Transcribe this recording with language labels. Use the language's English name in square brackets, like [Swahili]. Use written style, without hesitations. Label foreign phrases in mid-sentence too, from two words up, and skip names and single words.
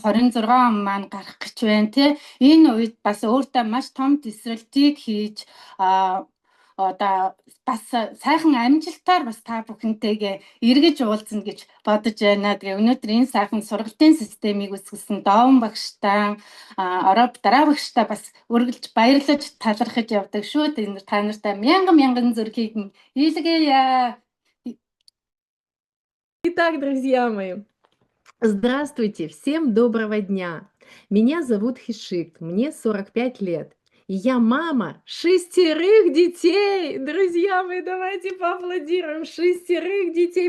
[Mongolian] 26 он маань гарах гэж байна тий. Энэ үед бас өөртөө маш том тесрэлтийг хийж одоо бас сайхан амжилтаар бас та бүхэнтэйгээ эргэж уулзна гэж бодож байна. Тэгээ өнөөдөр энэ сайхан сургалтын системийг үүсгэсэн Довн багштай, Ороб дараа багштай бас үргэлж баярлаж талархаж явдаг шүү. Та нартай мянган зүрхийг илгээе. [Russian] Итак, друзья мои, здравствуйте, всем доброго дня. Меня зовут Хишик, мне 45 лет. И я мама 6 детей. Друзья мои, давайте поаплодируем. 6 детей.